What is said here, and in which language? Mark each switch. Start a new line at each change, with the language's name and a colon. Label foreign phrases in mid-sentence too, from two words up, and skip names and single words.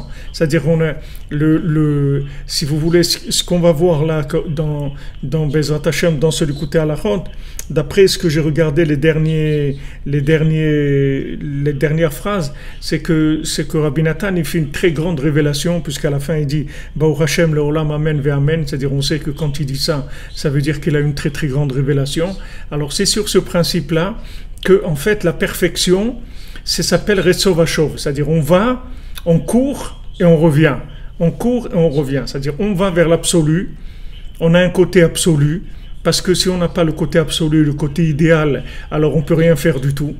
French: C'est-à-dire on a si vous voulez, ce qu'on va voir là dans
Hebrew: בעזרת השם,
French: dans ce Likutei Halachot, d'après ce que j'ai regardé les dernières phrases, c'est que Rabbi Nathan il fait une très grande révélation, puisqu'à la fin il dit
Hebrew: ברוך השם לעולם אמן ואמן,
French: c'est-à-dire on sait que quand il dit ça, ça veut dire qu'il a une très très grande révélation. Alors c'est sur ce principe-là que en fait la perfection, ça s'appelle
Hebrew: רצוא ושוב,
French: c'est-à-dire on court et on revient, on court et on revient, c'est-à-dire on va vers l'absolu, on a un côté absolu, parce que si on n'a pas le côté absolu, le côté idéal, alors on peut rien faire du tout.